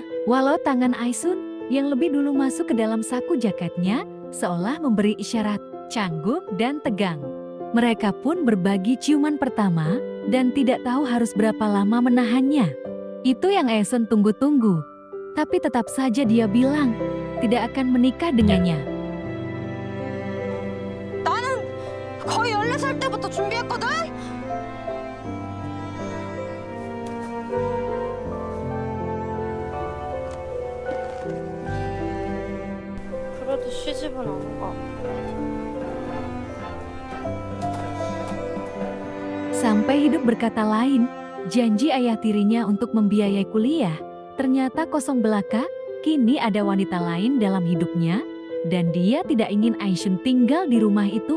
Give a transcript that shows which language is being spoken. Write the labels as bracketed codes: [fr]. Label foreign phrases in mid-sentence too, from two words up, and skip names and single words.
[id] Walau tangan Aisun yang lebih dulu masuk ke dalam saku jaketnya, seolah memberi isyarat canggung dan tegang. Mereka pun berbagi ciuman pertama dan tidak tahu harus berapa lama menahannya. Itu yang Aisun tunggu-tunggu. Tapi tetap saja dia bilang tidak akan menikah dengannya. [ko] 나는 거의 14살 때부터 준비했거든? 그래도 시집은 안 가. [id] Sampai hidup berkata lain, janji ayah tirinya untuk membiayai kuliah, ternyata kosong belaka. Kini ada wanita lain dalam hidupnya, dan dia tidak ingin Aishun tinggal di rumah itu.